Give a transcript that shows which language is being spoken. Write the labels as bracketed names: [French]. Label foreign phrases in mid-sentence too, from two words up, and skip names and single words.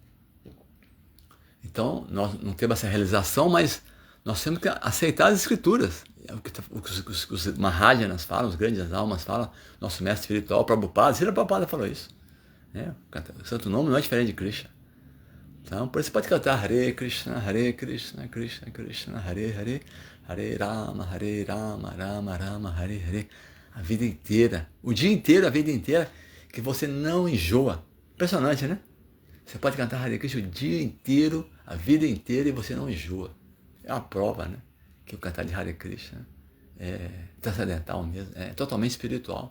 [Portuguese] Então, nós não temos essa realização, mas nós temos que aceitar as escrituras. O que os Mahajanas falam, os grandes almas falam, nosso mestre espiritual, Prabhupada, Srila Prabhupada falou isso. Né? O santo nome não é diferente de Krishna. Então, por isso você pode cantar [Sanskrit] हरे कृष्ण, कृष्ण कृष्ण, हरे हरे, हरे राम, राम राम, हरे हरे, [Portuguese] Hare Rama, Rama Rama, Hare Hare. A vida inteira, o dia inteiro, a vida inteira, que você não enjoa. Impressionante, né? Você pode cantar Hare Krishna o dia inteiro, a vida inteira, e você não enjoa. É uma prova, né? Que o cantar de Hare Krishna é transcendental mesmo, é totalmente espiritual.